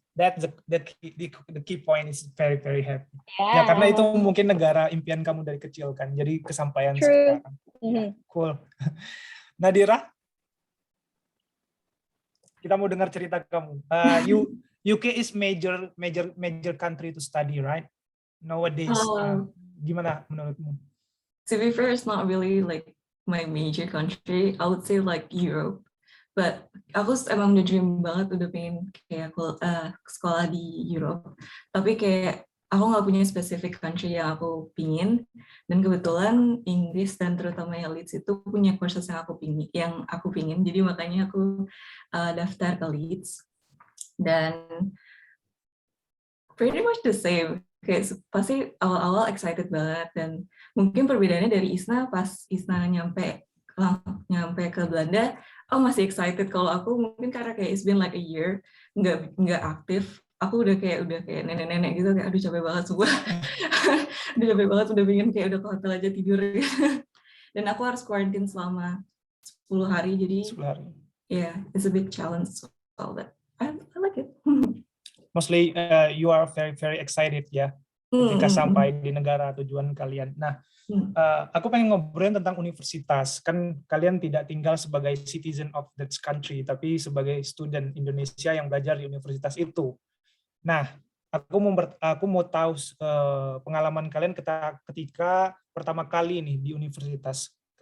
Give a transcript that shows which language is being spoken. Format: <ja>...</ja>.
<en>That's the key point is very happy. Yeah.</en> <id>Ya karena itu mungkin negara impian kamu dari kecil kan, jadi kesampaian</id> <en>True.</en> <id>sekarang. Ya, cool. Nadira? Kita mau dengar cerita kamu.</id> <en>UK is major country to study, right? Nowadays.</en> <id>Gimana menurutmu?</id> <en>To be fair, it's not really like my major country. I would say like Europe.</en> <id>But aku emang udah dream banget, udah pengen kayak sekolah di Europe. Tapi kayak aku nggak punya specific country yang aku pingin. Dan kebetulan Inggris dan terutama yang Leeds itu punya courses yang aku pingin. Jadi makanya aku daftar ke Leeds.</id> <en>Dan pretty much the same.</en> <id>Kayak pasti awal-awal excited banget, dan mungkin perbedaannya dari Isna, pas Isna nyampe ke Belanda, masih excited. Kalau aku mungkin karena kayak</id> <en>it's been like a year</en> <id>nggak aktif, aku udah kayak nenek-nenek gitu, kayak aduh capek banget semua. Udah capek banget, udah pengen kayak udah ke hotel aja tidur. Dan aku harus quarantine selama 10 hari, jadi 10 hari.</id> <en>Yeah, it's a big challenge, all that. I like it. Mostly you are very excited ya.</en> <id>ketika sampai di negara tujuan kalian. Nah, aku pengen ngobrolin tentang universitas. Kan kalian tidak tinggal sebagai</id> <en>citizen of that country,</en> <id>tapi sebagai student Indonesia yang belajar di universitas itu. Nah, aku mau tahu pengalaman kalian ketika pertama kali nih di universitas.</id>